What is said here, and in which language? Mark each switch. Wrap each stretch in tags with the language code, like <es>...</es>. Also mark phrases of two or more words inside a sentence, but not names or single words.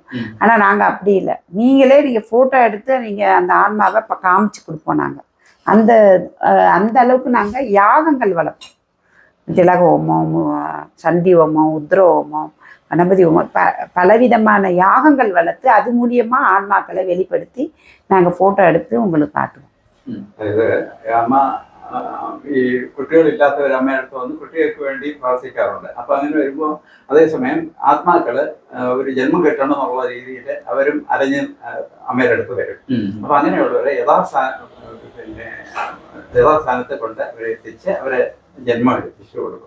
<ta>ஆனால் நாங்கள் அப்படி இல்லை, நீங்கள் ஃபோட்டோ எடுத்து நீங்கள் அந்த ஆன்மாவை இப்போ காமிச்சு கொடுப்போம். நாங்கள் அந்த அளவுக்கு நாங்கள் யாகங்கள் வளர்ப்போம். திலக ஹோமம், சண்டி ஹோமம், உத்ர ஹோமம், கணபதி ஹோமம், பலவிதமான யாகங்கள் வளர்த்து அது மூலியமாக ஆன்மாக்களை வெளிப்படுத்தி நாங்கள் ஃபோட்டோ எடுத்து உங்களுக்கு காட்டுவோம்.</ta> <ml>അമ്മ ഈ കുട്ടികളില്ലാത്ത ഒരു അമ്മയടുത്ത് വന്ന് കുട്ടികൾക്ക് വേണ്ടി പ്രാർത്ഥിക്കാറുണ്ട്. അപ്പൊ അങ്ങനെ വരുമ്പോൾ അതേസമയം ആത്മാക്കള് ഒരു ജന്മം കിട്ടണം എന്നുള്ള രീതിയിൽ അവരും അലഞ്ഞ് അമ്മയുടെ അടുത്ത് വരും. അപ്പൊ അങ്ങനെയുള്ളവരെ യഥാസ്ഥാനത്തെ കൊണ്ട് അവരെ എത്തിച്ച് അവരെ ജന്മം എത്തിച്ചു കൊടുക്കും.</ml>